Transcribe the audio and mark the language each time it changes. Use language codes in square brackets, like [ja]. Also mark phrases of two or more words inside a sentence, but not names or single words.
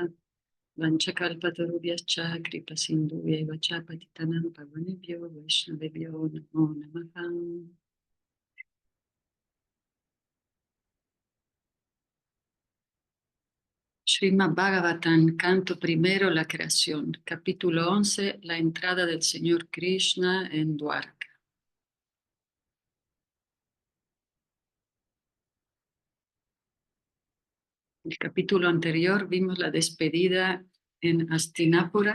[sa] Vanchakalpatarubhyascha kripa sindhuvya cha patitanam pavanebhyo vaishnavebhyo namo namaha. [es] Srimad Bhagavatam, canto primero, la creación, capítulo 11, la entrada del Señor Krishna en Dwarka. El capítulo anterior vimos la despedida en Hastinapura.